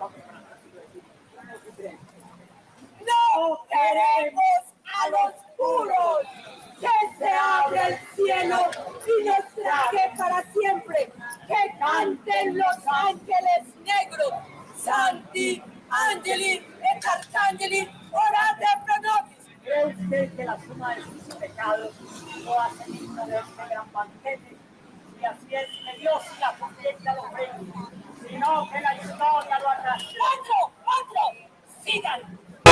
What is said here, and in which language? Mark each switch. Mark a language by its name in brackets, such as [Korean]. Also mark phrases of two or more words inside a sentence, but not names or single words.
[Spanish] ¡No queremos a los puros! ¡Que se abra el cielo y nos trague para siempre! ¡Que canten los ángeles negros! [Latin] ¡Santi, Angeli, et Arcangeli, orate pro nobis! [Spanish] ¿Cree usted que la suma de sus pecados no hace digno de este gran banquete? Y así es que Dios y la conciencia lo premien, sino que la historia lo arrastre. ¡Otro! ¡Otro! ¡Sigan!